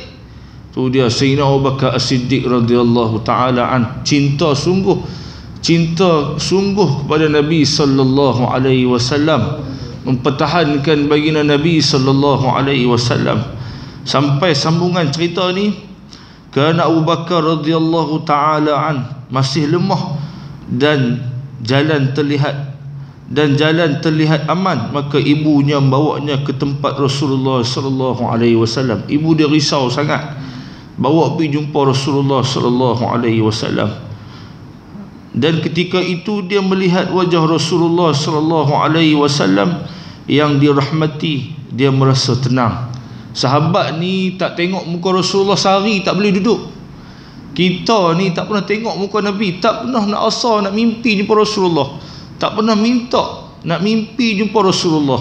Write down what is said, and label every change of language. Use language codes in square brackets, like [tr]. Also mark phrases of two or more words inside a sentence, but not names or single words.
[ms] Tu dia Sayyidina Abu Bakar As-Siddiq [ar] رضي الله تعالى عنه, [ms] cinta sungguh kepada Nabi [ar] صلى الله عليه وسلم, [ms] mempertahankan baginda Nabi [ar] صلى الله عليه وسلم. [ms] Sampai sambungan cerita ni, kerana Abu Bakar [ar] رضي الله تعالى عنه [ms] masih lemah dan jalan terlihat aman, maka ibunya membawanya ke tempat Rasulullah [ar] صلى الله عليه وسلم. [ms] Ibu dia risau sangat, bawa pergi jumpa Rasulullah [ar] صلى الله عليه وسلم. [ms] Dan ketika itu dia melihat wajah Rasulullah [ar] صلى الله عليه وسلم [ms] yang dirahmati, dia merasa tenang. Sahabat ni tak tengok muka Rasulullah sehari tak boleh duduk. Kita ni tak pernah tengok muka Nabi, tak pernah nak asa nak mimpi jumpa Rasulullah, tak pernah minta nak mimpi jumpa Rasulullah.